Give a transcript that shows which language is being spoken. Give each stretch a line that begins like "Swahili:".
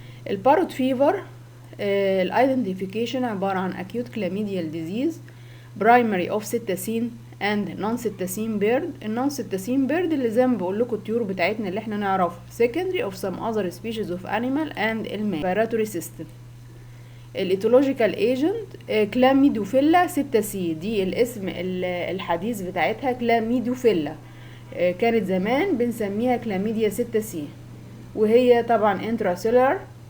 English: الباروت فيفر الايدنتيفيكيشن عبارة عن acute chlamydial disease primary of cetacean and non-cetacean bird.
Arabic: النون-cetacean bird اللي زي ما بقول لكم الطيور بتاعتنا اللي احنا نعرفها.
English: secondary of some other species of animal and respiratory system.
Arabic: الاتولوجيكال ايجنت كلاميدوفيلا سيبتاسي، دي الاسم الحديث بتاعتها كلاميدوفيلا. كانت زمان بنسميها كلاميديا سيبتاسي، وهي طبعا انتراسيلر.